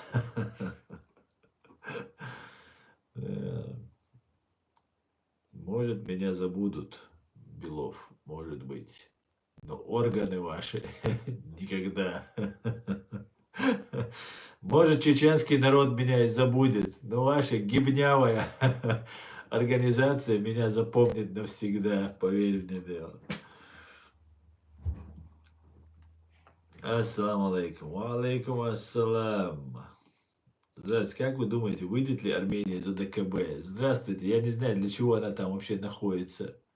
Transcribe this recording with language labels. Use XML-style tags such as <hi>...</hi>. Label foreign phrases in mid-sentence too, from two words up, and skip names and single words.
<ru>Может, меня забудут, Белов, может быть. Но органы ваши никогда. Может, чеченский народ меня и забудет, но ваша гибнявая организация меня запомнит навсегда, поверь мне, дело.</ru> <ar>السلام عليكم. وعليكم السلام.</ar> <ru>Здравствуйте, как вы думаете, выйдет ли Армения из ОДКБ? Здравствуйте, я не знаю, для чего она там вообще находится.</ru>